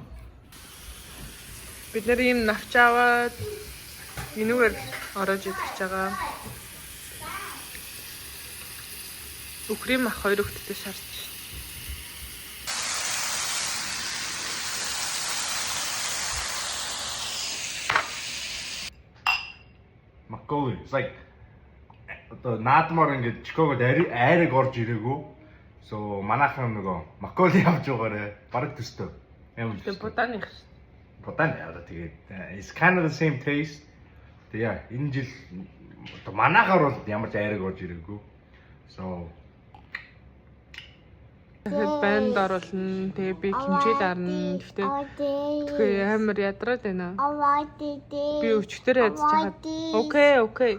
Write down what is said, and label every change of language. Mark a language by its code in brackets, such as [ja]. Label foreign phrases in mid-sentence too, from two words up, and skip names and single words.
[mn] Бид нэр ийм навч аваад энүүгээр ороож идэж байгаа. Үхрийн мах хоёр хүүхдэд шарж. Макколи. [en] It's like [mn] одоо наадмаар ингээд Чикагод айраг орж ирээгүй. So манайхан нөгөө макколи авч байгаарэ. Бараг төстэй. Тэгээ буданых. Будан яа тэгээд [en] it's kind of the same taste. [mn] Тэгээ энэ жил одоо манайхаар бол ямар ч айраг орж ирээгүй. So банд оруулна. Тэгээ би кимчи дарна. Тэгээ амар ядраад байна. Би өчтөр ядж чаад. Окей.